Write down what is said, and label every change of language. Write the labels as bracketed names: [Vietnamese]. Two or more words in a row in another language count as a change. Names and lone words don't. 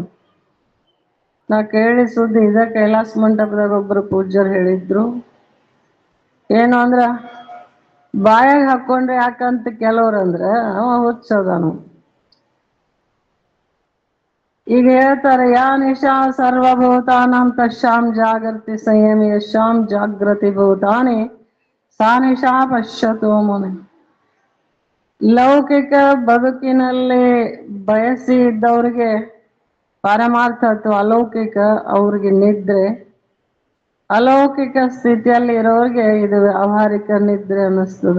[Kannada] ನಾ ಕೇಳಿ ಸುದ್ದಿ ಇದ ಕೈಲಾಸ ಮಂಟಪದಾಗ ಒಬ್ರು ಪೂಜ್ಯರು ಹೇಳಿದ್ರು. ಏನು ಅಂದ್ರ ಬಾಯಾಗ ಹಾಕೊಂಡ್ರೆ ಯಾಕಂತ ಕೆಲವ್ರು ಅಂದ್ರ ಅವ ಹುಚ್ಚದನು. ಈಗ ಹೇಳ್ತಾರೆ, [Sanskrit] ಯಾ ನಿಶಾ ಸರ್ವಭೂತಾನಾಂ ತಶ್ಯಾಂ ಜಾಗೃತಿ ಸಂಯಮಿ ಯಶಾಂ ಜಾಗೃತಿ ಭೂತಾನಿ ಸಾ ನಿಶಾ ಪಶ್ಯತೋ ಮುನಿ. [Kannada] ಲೌಕಿಕ ಬದುಕಿನಲ್ಲಿ ಬಯಸಿ ಇದ್ದವ್ರಿಗೆ ಪಾರಮಾರ್ಥ ಅಥವಾ ಅಲೌಕಿಕ ಅವ್ರಿಗೆ ನಿದ್ರೆ, ಅಲೌಕಿಕ ಸ್ಥಿತಿಯಲ್ಲಿ ಇರೋರಿಗೆ ಇದು ವ್ಯಾವಹಾರಿಕ ನಿದ್ರೆ ಅನ್ನಿಸ್ತದ.